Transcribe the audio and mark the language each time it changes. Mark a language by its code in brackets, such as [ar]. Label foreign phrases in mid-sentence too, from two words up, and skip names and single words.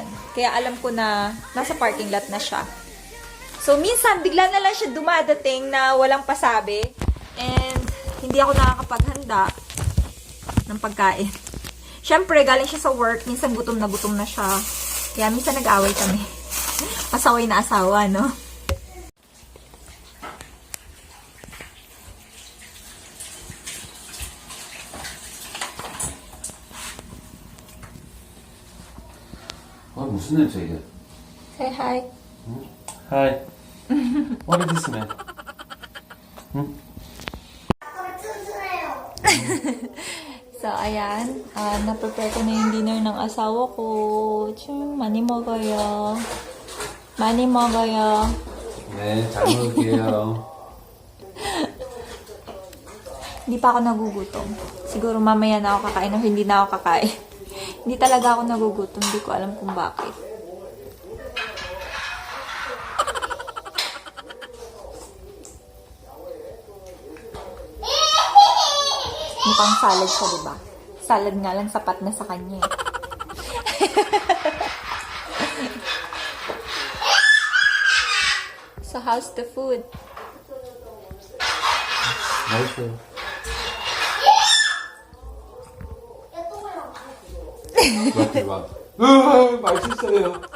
[tl] Kaya alam ko na nasa parking lot na siya. So minsan bigla na lang siya dumadating na walang pasabi. And hindi ako nakakapaghanda ng pagkain. Siyempre, galing siya sa work. Minsan gutom na siya. Kaya minsan nag-away kami. Pasaway na asawa, no? [ko] 무슨 냄새 이게? [en] Say hi. Hi. What is this smell? [tl] So, ayan. Na-prepare ko na yung dinner ng asawa ko. [ko] 많이 먹어요. 많이 먹어요. 네, 잘 먹을게요. [tl] Hindi pa ako nagugutom. Siguro mamaya na ako kakain o hindi na ako kakain. Hindi talaga ako nagugutom. Hindi ko alam kung bakit. Mukhang salad siya, diba? Salad nga lang sapat na sa kanya. [en] So, how's the food? [ko] 맛있어요. 맛있어요.